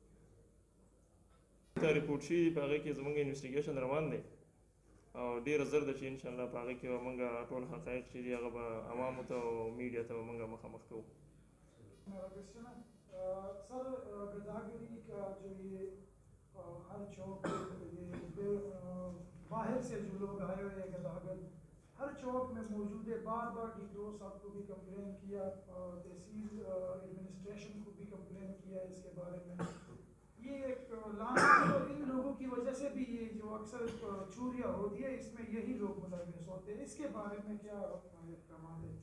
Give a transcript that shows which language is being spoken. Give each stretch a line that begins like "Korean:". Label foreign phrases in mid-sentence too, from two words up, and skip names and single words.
Pashto: ته رپورټ شي په هغې کې زموږ انویسټیګیشن روان دی او ډېره زر ده چې انشاءالله په هغې کې به موږ ټول حقایق چې دي هغه به عوامو ته او میډیا ته به موږ مخامخ کوو.
Urdu: سر غداگری کا جو یہ ہر چوک باہر سے جو لوگ آئے ہوئے ہیں غداگر ہر چوک میں موجود ہے بار بار ڈی ٹی او صاحب کو بھی کمپلین کیا تحصیل ایڈمنسٹریشن کو بھی کمپلین کیا اس کے بارے میں یہ ایک لانچ اور ان لوگوں کی وجہ سے بھی یہ جو اکثر چوریاں ہوتی ہے اس میں یہی لوگ ملوث ہوتے ہیں اس کے بارے میں کیا احکامات ہیں؟